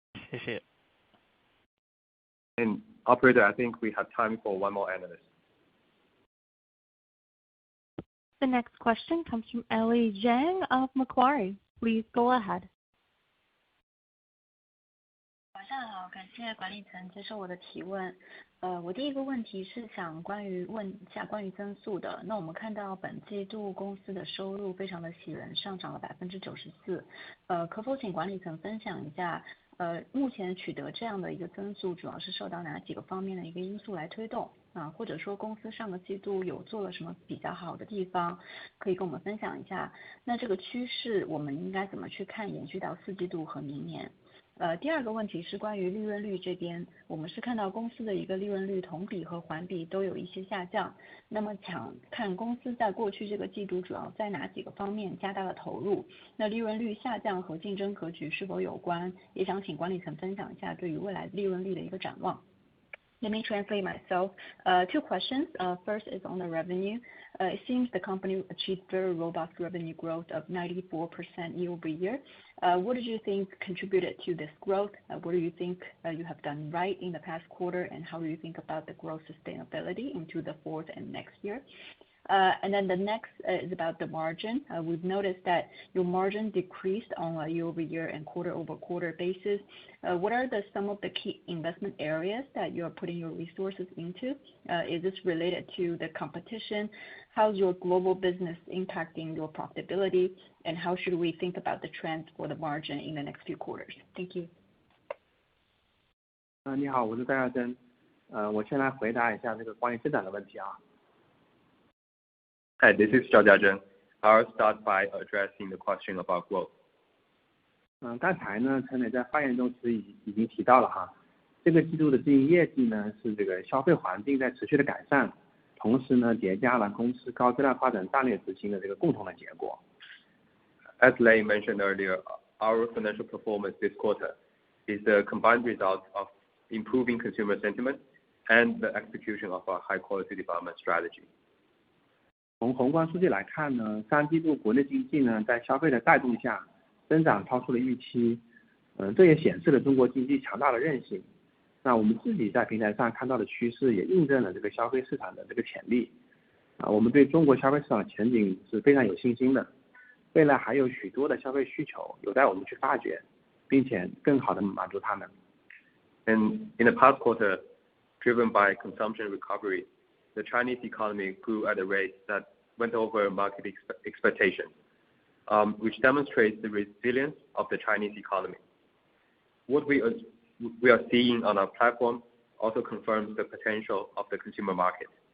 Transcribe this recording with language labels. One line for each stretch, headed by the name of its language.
Chinese: 谢谢。
English: And operator, I think we have time for one more analyst. The next question comes from Ellie Zhang of Macquarie. Please go ahead.
Chinese: 晚上好，感谢管理层接受我的提问。我第一个问题是想问一下关于增速的。那我们看到本季度公司的收入非常的喜人，上涨了94%。可否请管理层分享一下，目前取得这样的一个增速，主要是受到哪几个方面的一个因素来推动？或者说公司上个季度有做了什么比较好的地方，可以跟我们分享一下。那这个趋势我们应该怎么去看，延续到4季度和明年？第二个问题是关于利润率这边，我们是看到公司的一个利润率同比和环比都有一些下降。那么想看公司在过去这个季度主要在哪几个方面加大了投入？那利润率下降和竞争格局是否有关？也想请管理层分享一下对于未来利润率的一个展望。
English: Let me translate myself. 2 questions. First is on the revenue. It seems the company achieved very robust revenue growth of 94% year-over-year. What did you think contributed to this growth? What do you think you have done right in the past quarter, and how do you think about the growth sustainability into the fourth and next year? And then the next is about the margin. We've noticed that your margin decreased on a year-over-year and quarter-over-quarter basis. What are some of the key investment areas that you are putting your resources into? Is this related to the competition? How's your global business impacting your profitability? And how should we think about the trends for the margin in the next few quarters? Thank you.
Chinese: 你好，我是戴亚珍。我先来回答一下这个关于增长的问题啊。
English: Hi, this is Zhao Jiazhen. I'll start by addressing the question about growth.
Chinese: 刚才呢，陈磊在发言中已经提到了哈，这个季度的经营业绩呢是这个消费环境在持续的改善，同时呢叠加了公司高质量发展战略执行的这个共同的结果。
English: As Lei mentioned earlier, our financial performance this quarter is the combined result of improving consumer sentiment and the execution of our high-quality development strategy.
Chinese: 从宏观数据来看呢，3季度国内经济呢在消费的带动下，增长超出了预期。这也显示了中国经济强大的韧性。那我们自己在平台上看到的趋势，也印证了这个消费市场的这个潜力。我们对中国消费市场前景是非常有信心的。未来还有许多的消费需求有待我们去发掘，并且更好的满足他们。
English: And in the past quarter, driven by consumption recovery, the Chinese economy grew at a rate that went over market expectations, which demonstrates the resilience of the Chinese economy. What we are seeing on our platform also confirms the potential of the consumer market.